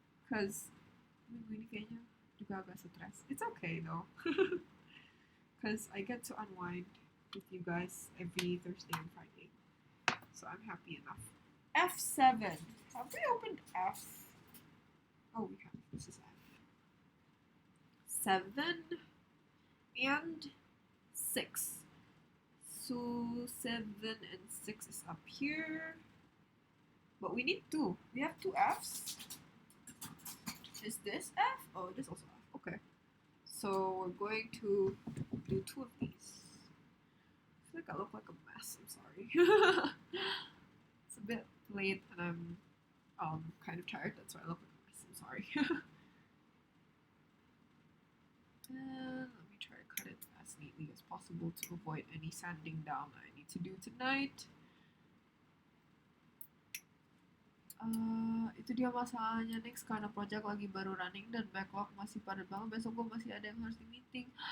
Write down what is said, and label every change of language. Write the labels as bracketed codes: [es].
[id] Cause minggu ini kayaknya juga agak stress. [en] It's okay though. Cause I get to unwind with you guys every Thursday and Friday. So I'm happy enough. F7. Have we opened F? Oh, we have. This is F. 7 and 6. So 7 and 6 is up here. But we need 2. We have 2 Fs. Is this F? Oh, this also F. Okay. So we're going to do 2 of these. I feel like I look like a mess. I'm sorry. It's a bit late and I'm kind of tired. That's why I look like a mess. I'm sorry. And let me try to cut it as neatly as possible to avoid any sanding down I need to do tonight. [id] Itu dia masalahnya next karena project lagi baru running dan backlog masih padat banget. Besok gue masih ada yang harus di meeting.